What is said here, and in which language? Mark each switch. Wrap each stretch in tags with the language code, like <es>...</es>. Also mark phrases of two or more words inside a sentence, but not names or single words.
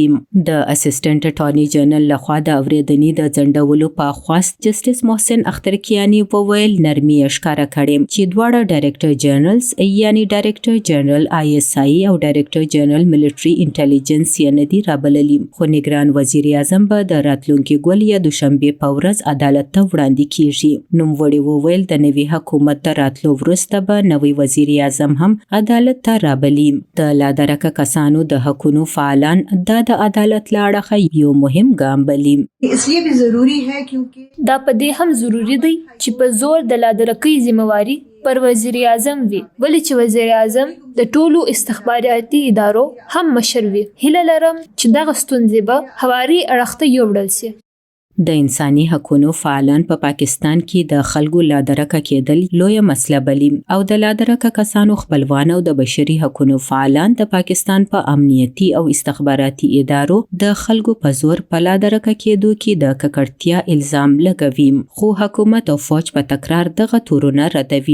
<ps>د اسسټنټ اټارنی جنرال لخوا د اورېدنې د ځنډولو په خواست جسټس محسن اخترکیانی وویل نرمي ښکاره کړې چې دواړه ډایرکټر جنرالز یعنی ډایرکټر جنرال ISI او ډایرکټر جنرال ملټري انټيليجنس یې نه دي رابللي، خو نگران وزیر اعظم به د راتلونکي ګول یا دوشنبه په ورځ عدالت ته وړاندې کیږي. نوموړي وویل د نوي حکومت د راتلو وروسته به نوی وزیر اعظم هم عدالت ته رابلي. د لادرکه کسانو د حقوقو فعالان د عدالت لاړه یو مهم ګام بلی.</ps> <ur>اس لیے بھی ضروری ہے کیونکہ</ur> <ps>دا په دې هم ضروری دی چې په زور د لادرکۍ ذمہواری پر وزیر اعظم وي، ولې چې وزیر اعظم د ټولو استخباراتي ادارو هم مشر وي. هیله لرم چې دغه ستونزې به هواري اړخ ته یوړل سي. د انساني حقوقو فعالان په پاکستان کې د خلکو لادرکه کېدل لویه مسله بلی او د لادرکه کسانو خپلوان او د بشري حقوقو فعالان د پاکستان په امنیتي او استخباراتي ادارو د خلکو په زور په لادرکه کېدو کې د ککړتیا الزام لګوي، خو حکومت او فوج په تکرار دغه تورونه ردوي.</ps>